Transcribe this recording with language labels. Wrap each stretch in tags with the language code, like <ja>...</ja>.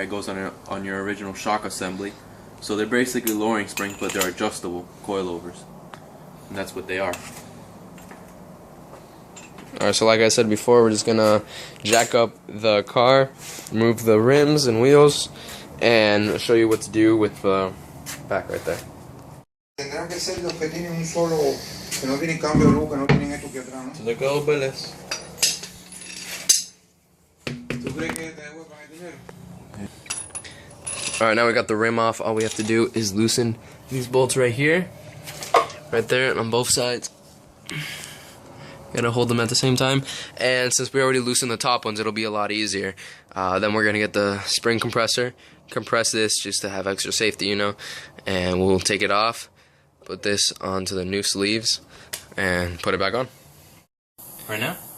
<en>It goes on your original shock assembly. So they're basically lowering springs, but they're adjustable coilovers, and that's what they are. Alright, so like I said before, we're just gonna jack up the car, remove the rims and wheels, and show you what to do with the back right there.</en> <es>Tendrán que ser los que tienen un solo, que no tienen cambio de luz, que no tienen esto que atrás, ¿no?</es> <en>Look over this.</en> <es>¿Tú crees que te devuelvan el dinero?</es> <en>Alright, now we got the rim off. All we have to do is loosen these bolts right here, right there, and on both sides. Gotta hold them at the same time, and since we already loosened the top ones, it'll be a lot easier. Then we're gonna get the spring compressor, compress this just to have extra safety, and we'll take it off, put this onto the new sleeves, and put it back on. Right now?</en>